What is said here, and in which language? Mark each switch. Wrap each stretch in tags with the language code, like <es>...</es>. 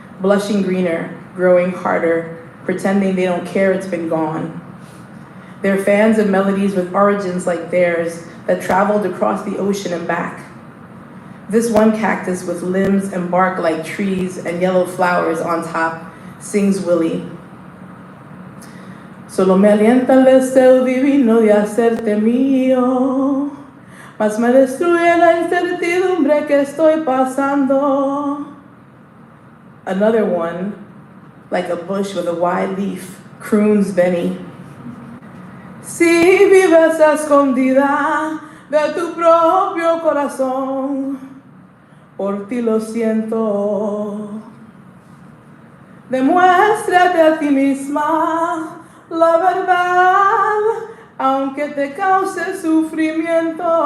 <en>blushing greener, growing harder, pretending they don't care it's been gone. They're fans of melodies with origins like theirs that traveled across the ocean and back. This one cactus with limbs and bark like trees and yellow flowers on top sings Willie.</en> <es>Solo me alienta el deseo divino de hacerte mío, mas me destruye la incertidumbre que estoy pasando.</es> <en>Another one, like a bush with a wide leaf, croons Benny.</en> <es>Si vives escondida de tu propio corazón, por ti lo siento. Demuéstrate a ti misma la verdad, aunque te cause sufrimiento.</es>